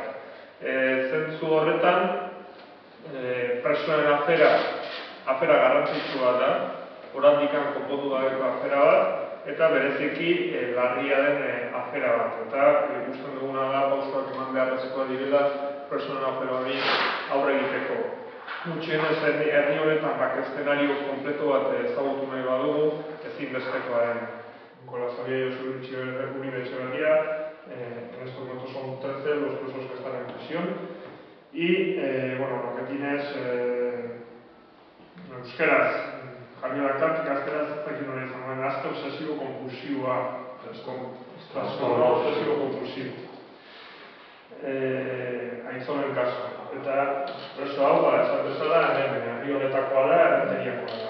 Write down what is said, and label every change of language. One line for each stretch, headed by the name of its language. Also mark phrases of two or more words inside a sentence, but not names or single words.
Basque: Zentzu horretan, presoen afera garrantzitsua da, oraindikan konpondu gabeko afera bat, eta bereziki larria den afera bat. Eta ikusten duguna da pausoak eman beharrezkoa direla presoen afera hori aurre egiteko. Gutxienez herri honetan eszenario kompleto bat ezagutu nahi badugu, ezinbestekoa den.
Spanish: Con la salida de su Echeverría, en estos momentos son 13 los presos que están en prisión. Y, lo que tiene es
Basque: euskeraz, jarri dakar, gazteraz ez dakit nola izango den, azte obsesibo-kompulsiboa.
Spanish: Trastorno obsesibo-kompulsibo.
Basque: Aintzonen kasu. Eta preso hau, esan bezala, herri honetakoa da, errenteriakoa da.